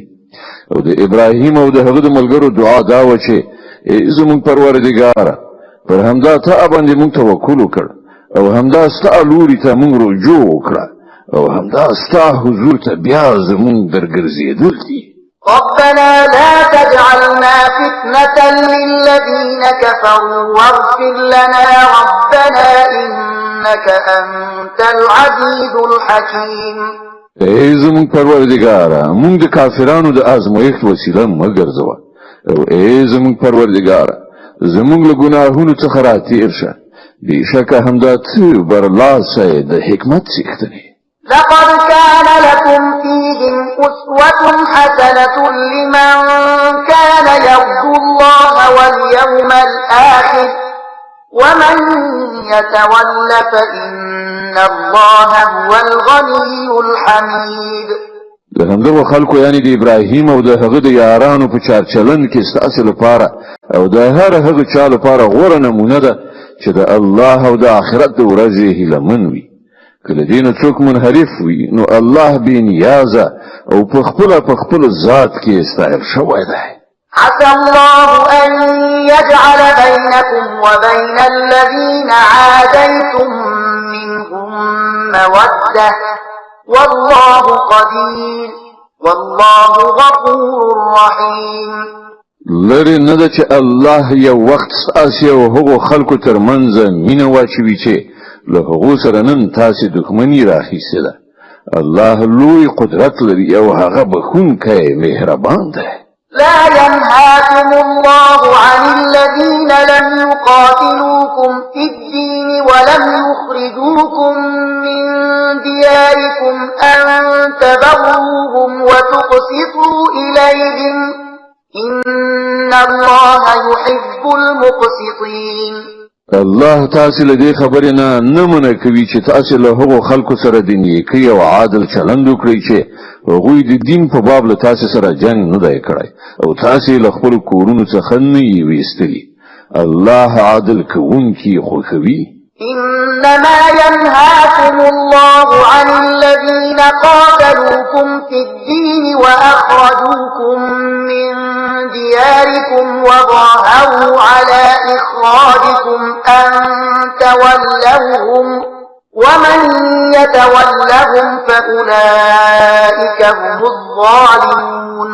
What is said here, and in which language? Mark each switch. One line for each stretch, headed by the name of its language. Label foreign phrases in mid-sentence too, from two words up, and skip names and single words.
Pashto: او د ابراهیم او د هغه د ملګرو دعا دا وه چې زموږ پروردګاره پر همدا ته باندې موږ توکل وکړ او همدا ستا لوري ته موږ رجوع وکړه او همدا ستا حضور ته بیا زمونږ درګرځېدل دي.
Arabic: ربنا لا تجعلنا فتنة للذين كفروا واغفر لنا ربنا إنك أنت العزيز الحكيم.
Pashto: ای زمونږ پروردګاره مونږ د کافرانو د آزمایښت وسیله مه ګرځوه او ای زمونږ پروردګاره زمونږ له ګناهونو څخه راتېر شه بېشکه همدا ته برلاسی د حکمت څښتنې.
Arabic: لقد كان لكم فيهم أسوة حسنة لمن كان يرجو الله واليوم الآخر ومن يتول فإن الله هو الغني الحميد.
Pashto: د همدغو خلکو یعنی د ابراهیم او د هغه د یارانو په چارچلن کې ستاسو لپاره او د هر هغه چا لپاره غوره نمونه ده چې د الله او د آخرت د ورځې هیلهمن وي. کله دین څوک منحرف وي نو الله بې نیازه او په خپل ذات کې استعار شوی دی.
Arabic: عسى الله أن يجعل بينكم وبين الذين عاديتم منهم مودة والله قدير والله غفور رحيم.
Pashto: لری نه ده چې الله یو وخت ستاسو او هغو خلکو ترمنځ مینه واچوي چې له هغو سره نن تاسو دښمني راخیسته ده. الله لوی قدرت لري او هغه بخښونکی مهربان دی.
Arabic: لا ينهاكم الله عن الذين لم يقاتلوكم في الدين ولم يخرجوكم من دياركم أن تبروهم وتقسطوا إليهم إن الله يحب المقسطين.
Pashto: الله تاسو له دې خبرې نه منع کوي چې تاسو له هغو خلکو سره د نیکۍ او عادل چلند وکړئ چې هغوی د دین په باب له تاسو سره جنگ نه دی کړی او تاسو له خپل کورونو څخه نه یې ویستلي. الله عادل کوونکی خوښوي.
Arabic: إنما ينهاكم الله عن الذين قاتلوكم في الدين وأخرجوكم من دياركم وظاهروا على إخراجكم أن تولوهم ومن يتولهم فأولئك هم الظالمون.